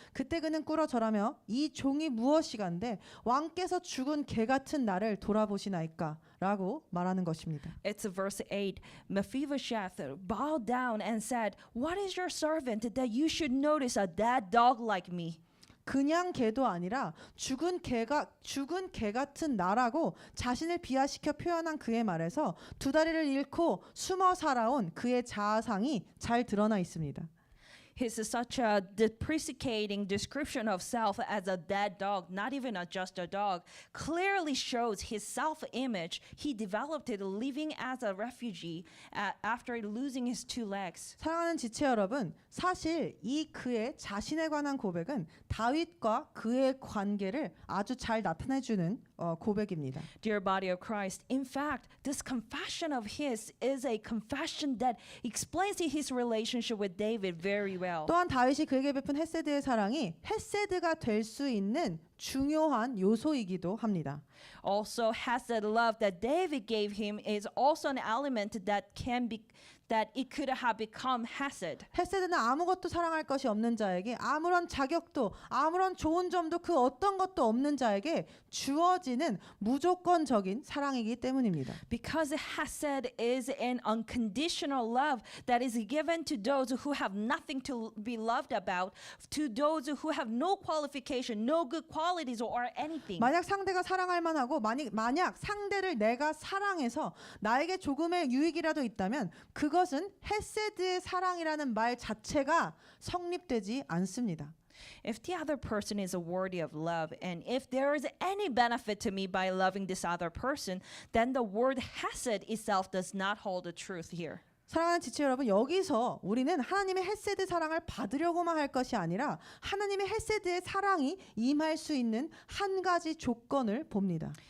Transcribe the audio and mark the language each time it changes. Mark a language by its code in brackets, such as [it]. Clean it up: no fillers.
[ko] 그때 그는 꿇어 절하며 이 종이 무엇이간데 왕께서 죽은 개 같은 나를 돌아보시나이까 라고 말하는 것입니다. [en] It's verse 8. Mephibosheth bowed down and said, "What is your servant that you should notice a dead dog like me?" [ko] 그냥 개도 아니라 죽은 개 같은 나라고 자신을 비하시켜 표현한 그의 말에서 두 다리를 잃고 숨어 살아온 그의 자아상이 잘 드러나 있습니다. [en] his such a depreciating description of self as a dead dog, not even just a dog, clearly shows his self-image. He developed it living as a refugee after losing his two legs. [ko] 사랑하는 지체 여러분, 사실 이 그의 자신에 관한 고백은 다윗과 그의 관계를 아주 잘 나타내주는 고백입니다. [en] Dear body of Christ, in fact, this confession of his is a confession that explains his relationship with David very well. [ko] 또한 다윗이 그에게 베푼 헤세드의 사랑이 헤세드가 될 수 있는 중요한 요소이기도 합니다. [en] Also, Hesed love that David gave him is also an element that it could have become Hesed. [ko] 헤세드는 아무것도 사랑할 것이 없는 자에게 아무런 자격도 아무런 좋은 점도 그 어떤 것도 없는 자에게 주어지는 무조건적인 사랑이기 때문입니다. [en] Because Hesed is an unconditional love that is given to those who have nothing to be loved about, to those who have no qualification, no good qualities or anything. [ko] 만약 상대가 사랑할 만하고 만약 상대를 내가 사랑해서 나에게 조금의 유익이라도 있다면 그것은 헤세드의 사랑이라는 말 자체가 성립되지 않습니다. [en] If the other person is worthy of love, and if there is any benefit to me by loving this other person, then the word Hesed itself does not hold the truth here. [ko] 사랑하는 지체 여러분, 여기서 우리는 하나님의 헤세드 사랑을 받으려고만 할 것이 아니라 하나님의 헤세드의 사랑이 임할 수 있는 한 가지 조건을 봅니다.